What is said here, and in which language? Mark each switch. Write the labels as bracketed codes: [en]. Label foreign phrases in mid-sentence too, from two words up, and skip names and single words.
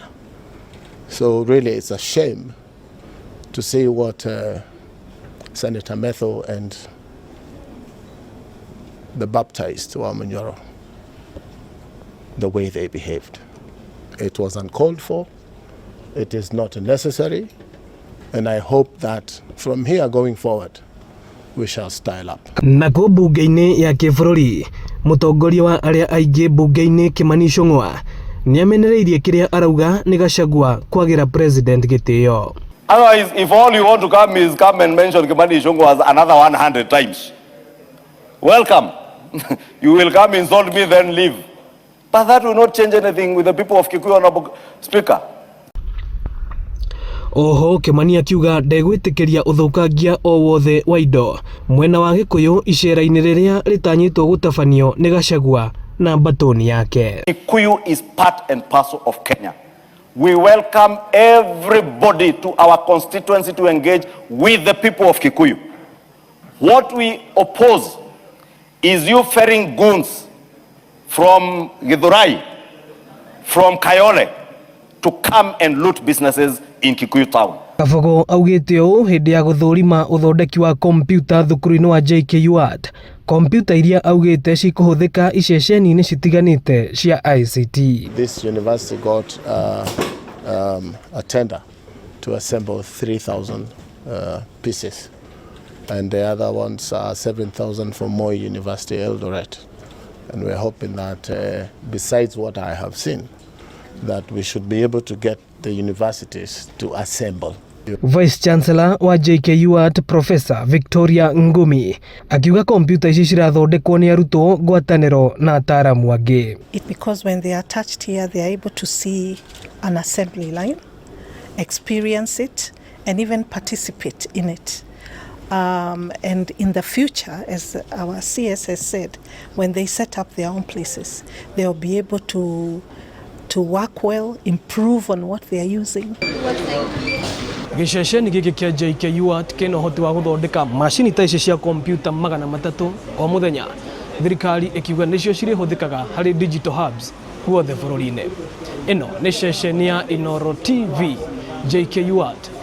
[en] So really it's a shame to see what Senator Methu and the baptized Wamanyoro, the way they behaved. It was uncalled for, it is not necessary, and I hope that from here going forward, we shall style up. [ki] Nako bunge-inĩ ya kĩbũrũri, mũtongoria wa arĩa aingĩ bunge-inĩ Kimani Ichung'wa nĩamenereirie kĩrĩa arauga nĩ Gachagua kwagĩra president gĩtĩyo. [en] Otherwise, if all you want to come is come and mention Kimani Ichung'wa another 100 times, welcome. You will come, insult me, then leave. But that will not change anything with the people of Kikuyu, Honorable Speaker. [ki] Oho Kimani akiuga ndegwĩtĩkĩria ũthũkangia o wothe wa indo mwena wa Gĩkũyũ icera-inĩ rĩrĩa rĩtanyĩtwo gũtabanio nĩ Gachagua na mbatoni yake. [en] Kikuyu is part and parcel of Kenya. We welcome everybody to our constituency to engage with the people of Kikuyu. What we oppose is you ferrying goons from Githurai, from Kayole, to come and loot businesses in Kikuyu town. [ki] Kabogo augĩte ũũ hĩndĩ ya gũthũrima ũthondeki wa kompyuta thukuru-inĩ wa JKU. Kompyuta iria augĩte cikũhũthĩka iceceni-inĩ citiganĩte cia ICT. [en] This university got a tender to assemble 3,000 pieces. And the other ones are 7,000 for Moi University, Eldoret. And we're hoping that besides what I have seen, that we should be able to get the universities to assemble. Vice Chancellor [ki] wa JKU Professor Victoria Ngumi akiuga kompyuta ici cirathondekwo nĩ arutwo ngwatanĩro na ataaramu angĩ. [en] Because when they are attached here, they are able to see an assembly line, experience it, and even participate in it. And in the future, as our CS has said, when they set up their own places, they'll be able to work well, improve on what they are using. [ki] Gĩceceni gĩkĩ kĩa JKU kĩna ũhoti wa gũthondeka macini ta ici cia kompyuta 300 o mũthenya. Thirikari ĩkiuga nĩcio cirĩhũthĩkaga harĩ [en] digital hubs [ki] guothe bũrũri-inĩ. Ĩno nĩ ceceni ya Inoro TV, JKU Juja.